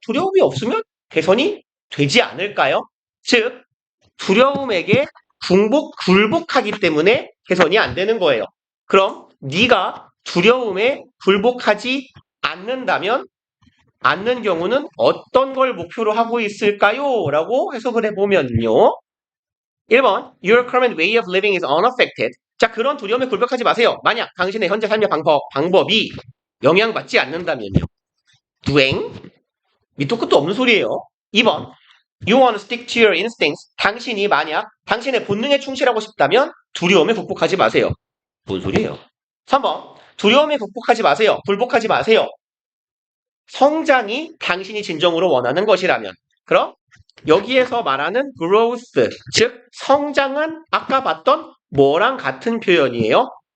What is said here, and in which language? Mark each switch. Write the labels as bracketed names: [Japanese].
[Korean] 두려움이 없으면 개선이 되지 않을까요? 즉 두려움에게 굴복하기 때문에 개선이 안 되는 거예요. 그럼 네가 두려움에 굴복하지 않는 경우는 어떤 걸 목표로 하고 있을까요? 라고 해석을 해보면요. 1번 [English] Your current way of living is unaffected. [Korean] 자, 그런 두려움에 굴복하지 마세요. 만약 당신의 현재 삶의 방법이 영향받지 않는다면요. 두행? 밑도 끝도 없는 소리예요. 2번 [English] You want to stick to your instincts. [Korean] 당신이 만약 당신의 본능에 충실하고 싶다면 두려움에 극복하지 마세요. 뭔 소리예요? 3번 두려움에 극복하지 마세요. 굴복하지 마세요. 성장이 당신이 진정으로 원하는 것이라면. 그럼 여기에서 말하는 growth, 즉 성장은 아까 봤던 뭐랑 같은 표현이에요?